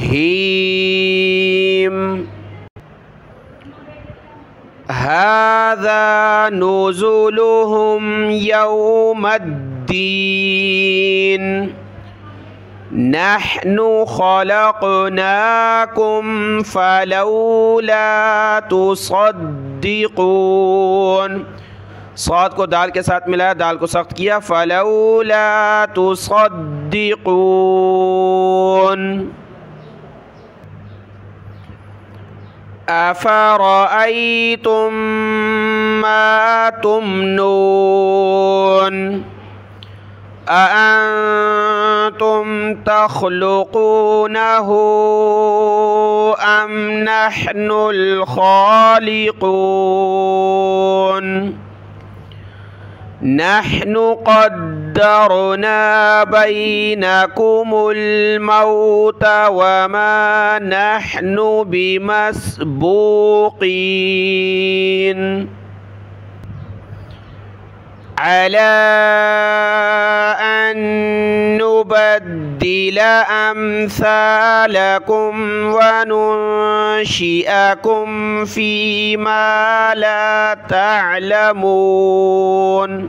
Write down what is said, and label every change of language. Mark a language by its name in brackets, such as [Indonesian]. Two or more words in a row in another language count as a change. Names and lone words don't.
[Arabic] هيم هذا نزلهم يوم الدين نحن خلقناكم فلولا تصدقون. [Hindi] सौद को दाल के साथ मिलाया, दाल को सख्त किया, [Arabic] فلولا تصدقون. أفرأيتم ما تمنون أأنتم تخلقونه أم نحن الخالقون. نحن قدرنا بينكم الموت وما نحن بمسبوقين على أن نبدل أمثالكم وننشئكم فيما لا تعلمون.